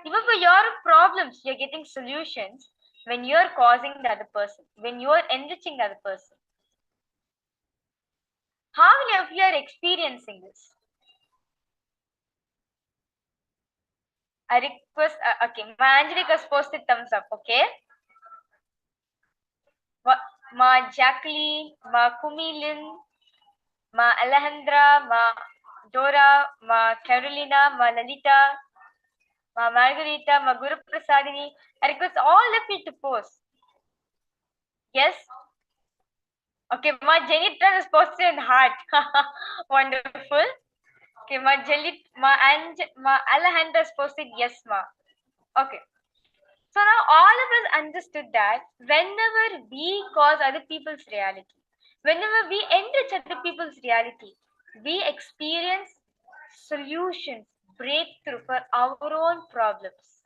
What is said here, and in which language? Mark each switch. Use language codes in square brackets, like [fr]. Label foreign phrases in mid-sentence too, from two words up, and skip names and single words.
[en] Even for your problems, you're getting solutions when you're causing the other person, when you're enriching the other person. How many of you are experiencing this? I request, okay, Ma Angelica's posted thumbs up, okay? Ma Jacqueline, Ma Kumilin, Ma Alejandra, Ma Dora, Ma Carolina, Ma Lalita, Ma Margarita, Ma Guru Prasadini. I request all of you to post. Yes? Okay, Ma Jenitra is posted in heart. Wonderful. Okay, Ma Alejandra is posted yes, Ma. Okay. So now all of us understood that whenever we cause other people's reality, whenever we enrich other people's reality, we experience solutions, breakthrough for our own problems.